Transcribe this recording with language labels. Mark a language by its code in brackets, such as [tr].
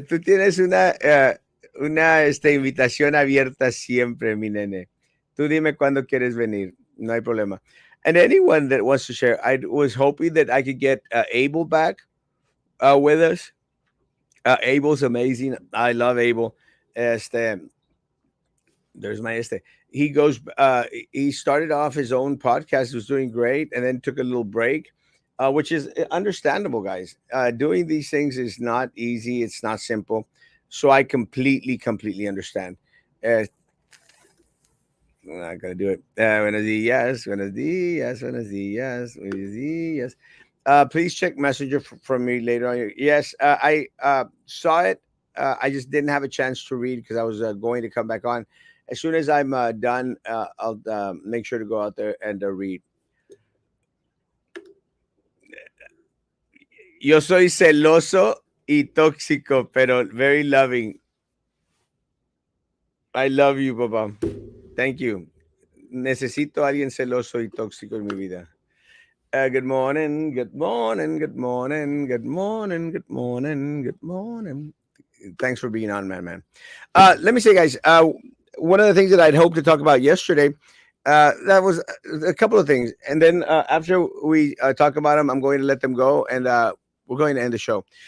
[es] Tú tienes una invitación abierta siempre, mi nene. Tú dime cuándo quieres venir. No hay problema. [en] And anyone that wants to share, I was hoping that I could get Abel back with us. Abel's amazing. I love Abel. Este, there's my este. He goes. He started off his own podcast. Was doing great, and then took a little break, which is understandable, guys. Doing these things is not easy. It's not simple. So I completely understand. Uh, I'm not gonna do it. [es] Buenos dias, buenos dias, [en] buenos dias, buenos dias. Please check Messenger from me later on. Yes, I saw it. I just didn't have a chance to read because I was going to come back on. As soon as I'm done, I'll make sure to go out there and read. [es] Yo soy celoso y tóxico, pero [en] very loving. I love you, Papa. Thank you. [es] Necesito a alguien celoso y tóxico en mi vida. [en] Good morning, good morning, good morning, good morning, good morning, good morning. Thanks for being on, man. Let me say, guys, one of the things that I'd hoped to talk about yesterday, that was a couple of things. And then after we talk about them, I'm going to let them go and we're going to end the show.